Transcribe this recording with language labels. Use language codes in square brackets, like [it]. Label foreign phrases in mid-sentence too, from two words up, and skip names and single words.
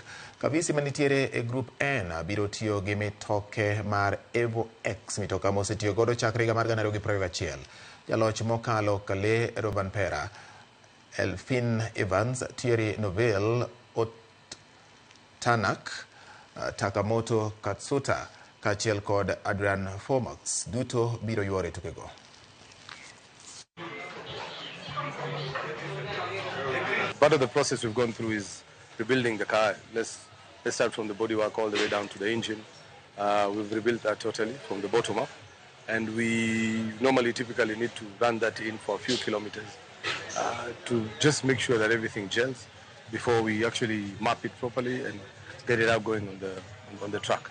[luo] Kavisi manitiere e Group N biro tiyo gi mitoke mar Evo X, mitoka mosetiyo godo chakre higa mar 2021. Jaloch mokalo Kale Robanpera, Elfin Evans, Thierry Novel, Otanak, Takamoto Katsuta, kachiel kod Adrian Fomax duto biro yuore tukego. [en] Part of the process we've gone through is rebuilding the car. Let's start from the bodywork all the way down to the engine. We've rebuilt that totally from the bottom up, and we typically need to run that in for a few kilometers to just make sure that everything gels before we actually map it properly and get it up going on the track.